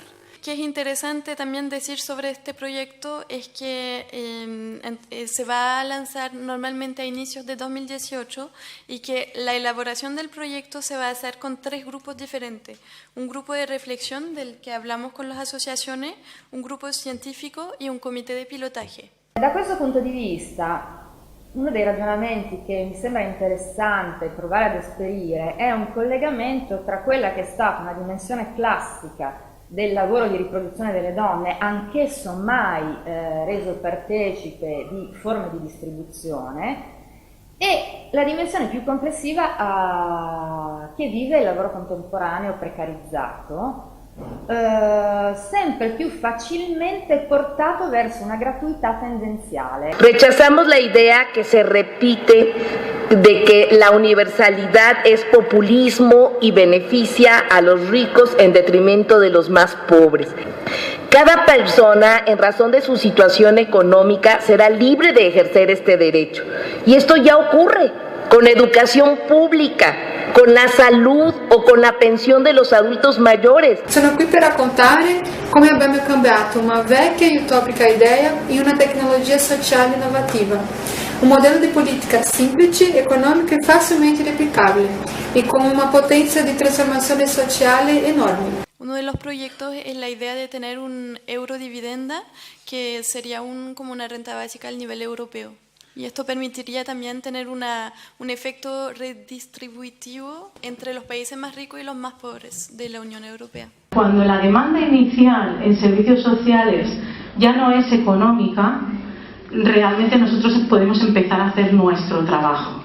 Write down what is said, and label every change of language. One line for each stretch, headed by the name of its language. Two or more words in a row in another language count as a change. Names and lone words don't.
Spanish: Que es interesante también decir sobre este proyecto es que se va a lanzar normalmente a inicios de 2018 y que la elaboración del proyecto se va a hacer con 3 grupos diferentes. Un grupo de reflexión del que hablamos con las asociaciones, un grupo científico y un comité de pilotaje.
Italian: Da questo punto di vista, uno dei ragionamenti che mi sembra interessante provare ad esperire è un collegamento tra quella che è stata una dimensione classica del lavoro di riproduzione delle donne, anch'esso mai reso partecipe di forme di distribuzione, e la dimensione più complessiva che vive il lavoro contemporaneo precarizzato, sempre più facilmente portato verso una gratuità tendenziale.
Spanish: Rechazamos la idea que se repite de que la universalidad es populismo y beneficia a los ricos en detrimento de los más pobres. Cada persona, en razón de su situación económica, será libre de ejercer este derecho. Y esto ya ocurre con educación pública, con la salud o con la pensione de los adultos mayores.
Italian: Sono qui per raccontare come abbiamo cambiato una vecchia e utopica idea in una tecnologia sociale innovativa, un modello di politica semplice, economica e facilmente replicabile e con una potenza di trasformazione sociale enorme.
Spanish: Uno de los proyectos es la idea de tener un eurodividenda, que sería como una renta básica al nivel europeo. Y esto permitiría también tener un efecto redistributivo entre los países más ricos y los más pobres de la Unión Europea. Cuando la demanda inicial en servicios sociales ya no es económica, realmente nosotros podemos empezar a hacer nuestro trabajo.